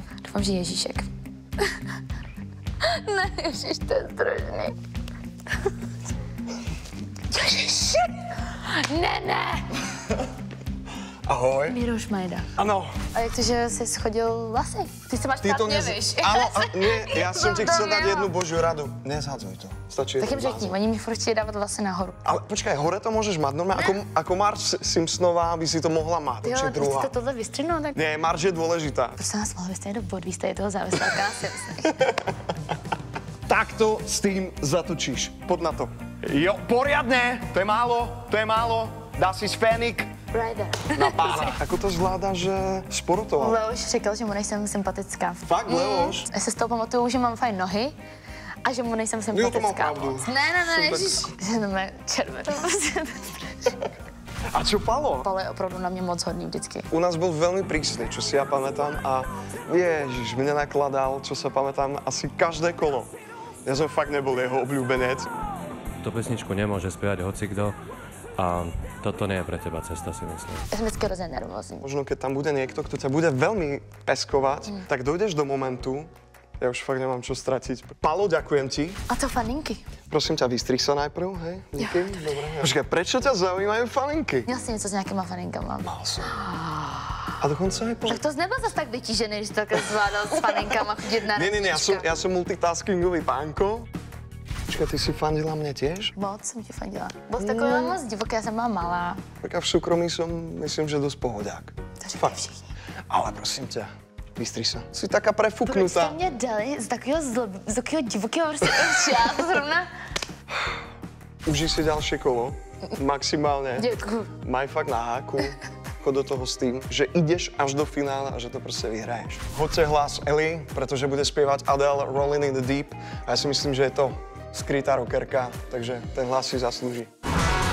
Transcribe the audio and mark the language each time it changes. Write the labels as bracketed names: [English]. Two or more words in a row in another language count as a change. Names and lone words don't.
[Czech] Doufám, že Ježíšek. Ne, Ježíš, to je strašný. Ježíši! Ne! Ahoj. Míroš Majda. Ano. A jak to, že jsi schodil vlasy? Ty se máš špatně, víš? [Slovak] Áno, nie, ja som ti chcel dať jednu božiu radu. Nezhadzuj to. Stačí [Czech] Tak jim řekni, oni mi furt chtějí dávat vlasy nahoru. [Slovak] Ale počkaj, hore to môžeš mať normálne, ako Marge Simpsonová by si to mohla mať. [Czech] Jo, [Slovak] určite [Czech] když druhá. jste tohle vystřihnout, tak... [Slovak] Nie, Marge je dôležitá. [Czech] Prosím vás, mohli byste jít do podvísta, je toho závislá si myslím. [Slovak] Takto s tým zatočíš. Poď na to. Jo, poriadne, to je málo. Dá si sfénik. Rider. Na pána. Ako to zvláda, že sportoval? [Czech] Leoš říkal, že mu nejsem sympatická. Fakt, Leoš? Já se z toho pamatuju, že mám fajn nohy a že mu nejsem sympatická. Jo, to mám pravdu. Ne, ježiš. Že to má červenou. [Slovak] A čo Palo? [Czech] Palo je opravdu na mě moc hodný vždycky. [Slovak] U nás bol veľmi prísny, čo si ja pamätám a ježiš, mne nakladal, čo sa pamätám, asi každé kolo. Ja som fakt nebol jeho obľúbenec. Tú pesničku nemôže spievať hocikto a toto nie je pre teba cesta, si myslím. [Czech] Já jsem vždycky hrozně nervózní. [Slovak] Možno keď tam bude niekto, kto ťa bude veľmi peskovať, tak dojdeš do momentu, ja už fakt nemám čo stratiť. Palo, ďakujem ti. [Czech] A co faninky? [Slovak] Prosím ťa, vystrih sa najprv, hej? Díky. Dobre. Počkaj, prečo ťa zaujímajú faninky? [Czech] Měl jsi něco s nějakýma faninkama? [Slovak] Mal som. A dokonca aj [Czech] Tak to nebyl zase tak vytížený, když to takhle zvládal s faninkama chodit na [Slovak] Nie, ja som multitaskingový pánko. Počkaj, ty si fandila mne tiež? [Czech] Moc jsem ti fandila. Byl jsi taková moc divoký, já jsem byla malá. [Slovak] Tak a v súkromí som, myslím, že dosť pohodiak. [Czech] To říkají všichni. [Slovak] Ale prosím ťa, vystrih sa. Si taká [Czech] Proč [Slovak] prefuknutá. [Czech] jste mě dali z takového divokého prostě já zrovna? [Slovak] Užij si ďalšie kolo. Maximálne. [Czech] Děkuju. [Slovak] Maj fakt na háku. Chod do toho s tým, že ideš až do finále a že to proste vyhraješ. Hoďte hlas Ellie, pretože bude spievať Adele Rolling in the Deep. A ja si myslím, že je to skrytá rockerka, takže ten hlas si zaslúži.